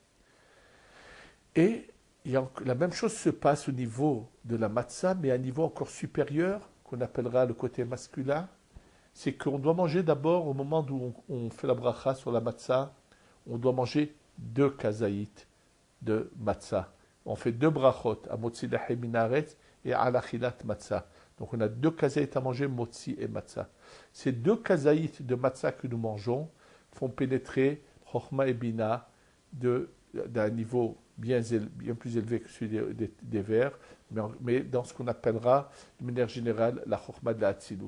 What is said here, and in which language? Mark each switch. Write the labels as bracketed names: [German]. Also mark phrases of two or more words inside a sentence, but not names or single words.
[French] Et la même chose se passe au niveau de la matzah, mais à un niveau encore supérieur, qu'on appellera le côté masculin, c'est qu'on doit manger d'abord, au moment où on fait la bracha sur la matzah, on doit manger 2 kazaït de matzah. On fait 2 brachot, à [Hebrew] מוציא לחם מן הארץ [French] et à l' [Hebrew] אכילת מצה. [French] Donc on a 2 kazaït à manger, motzi et matzah. Ces 2 kazaït de matzah que nous mangeons font pénétrer chochma et bina d'un niveau bien plus élevé que celui des vers, mais dans ce qu'on appellera, de manière générale, la chokhmah de la Hatzilut.